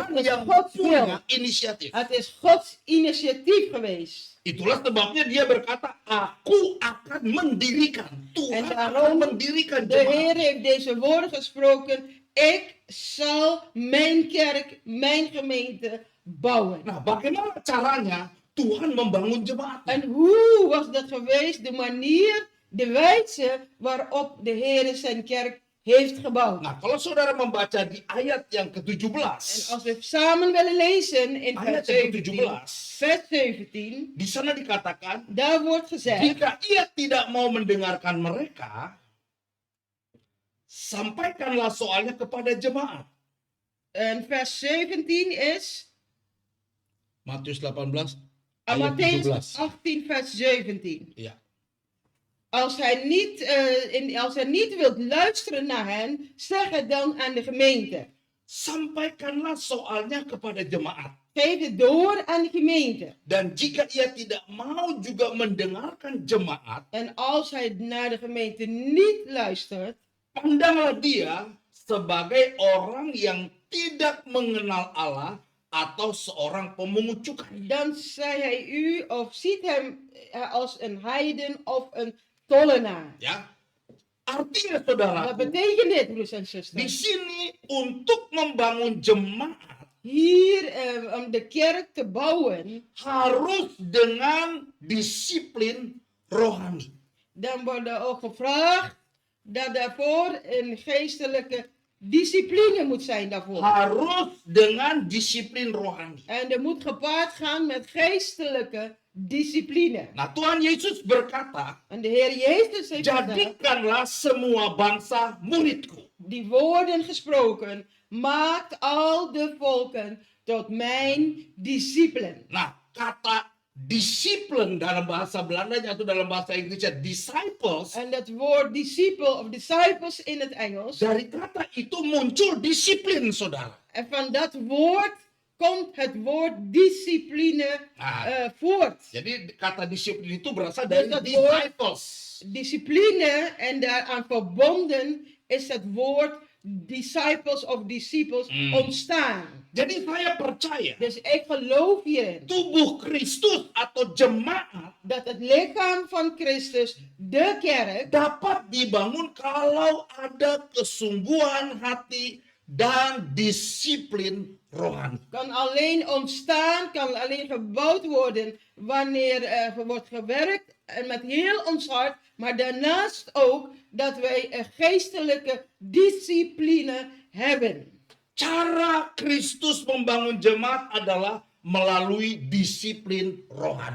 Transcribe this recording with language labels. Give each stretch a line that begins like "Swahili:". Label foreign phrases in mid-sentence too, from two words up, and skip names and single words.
Dutch: Het is
Indonesian: yang
Dutch: Gods
Indonesian: punya
Dutch: wil.
Indonesian: inisiatif.
Dutch: Het is Gods initiatief geweest.
Indonesian: Itulah sebabnya dia berkata, aku akan mendirikan. Tuhan
Dutch: En
Indonesian: akan
Dutch: daarom
Indonesian: mendirikan
Dutch: de
Indonesian: jemaat.
Dutch: Heer heeft deze woorden gesproken. Ik zal mijn kerk, mijn gemeente bouwen.
Indonesian: Nah, bagaimana caranya Tuhan membangun jemaat?
Dutch: En hoe was dat geweest? De manier, de wijze waarop de Heer zijn kerk heeft gebouwd.
Indonesian: Nah, kalau saudara membaca di ayat yang
Dutch: En
Indonesian: ke-17,
Dutch: als we samen willen lezen in
Indonesian: ayat
Dutch: vers
Indonesian: yang 17, ke-17,
Dutch: vers 17,
Indonesian: di sana dikatakan,
Dutch: daar wordt gezegd,
Indonesian: jika ia tidak mau mendengarkan mereka, sampaikanlah soalnya kepada jemaat.
Dutch: en vers 17 is
Indonesian: Matius 18 ayat
Dutch: Mattheüs 17. 18, vers 17. Ja. Als hij niet wilt luisteren naar hen, zeg het dan aan de gemeente.
Indonesian: Sampaikanlah soalnya kepada jemaat.
Dutch: Geef het door aan de gemeente.
Indonesian: Dan jika ia tidak mau juga mendengarkan jemaat,
Dutch: En als hij naar de gemeente niet luistert,
Indonesian: pandanglah dia sebagai orang yang tidak mengenal Allah atau seorang pemungut cukai.
Dutch: dan zei hij u of ziet hem als een heiden of een tollenaar.
Indonesian: Ya. Artinya
Dutch: Wat
Indonesian: saudara,
Dutch: betekent dit, broers en
Indonesian: di
Dutch: zusters?
Indonesian: sini untuk membangun jemaat
Dutch: Hier om de kerk te bouwen,
Indonesian: harus dengan disiplin rohani.
Dutch: dan wordt er ook gevraagd dat daarvoor een geestelijke discipline moet zijn daarvoor.
Indonesian: Harus dengan disiplin rohani.
Dutch: En er moet gepaard gaan met geestelijke discipline.
Indonesian: Nah, Tuhan Yesus berkata,
Dutch: En de Heer Jezus heeft gezegd,
Indonesian: jadikanlah semua bangsa muridku.
Dutch: die woorden gesproken, maakt al de volken tot mijn discipelen.
Indonesian: Nah, kata disiplin dalam bahasa Belandanya atau dalam bahasa Inggrisnya disciples,
Dutch: En dat woord disciple of disciples in het Engels,
Indonesian: dari kata itu muncul disiplin, saudara.
Dutch: en van dat woord komt het woord discipline voort.
Indonesian: Jadi kata disiplin itu berasal dari
Dutch: dat woord- disciples. Discipline en daaraan verbonden is het woord disciples of disciples ontstaan.
Indonesian: Jadi saya percaya
Dutch: Dus ik geloof hierin
Indonesian: tubuh Kristus atau jemaat
Dutch: dat het lichaam van Christus, de kerk,
Indonesian: dapat dibangun kalau ada kesungguhan hati dan disiplin rohani.
Dutch: kan alleen ontstaan, kan alleen gebouwd worden wanneer er wordt gewerkt en met heel ons hart, maar daarnaast ook dat wij een geestelijke discipline hebben.
Indonesian: Cara Kristus membangun jemaat adalah melalui disiplin rohani.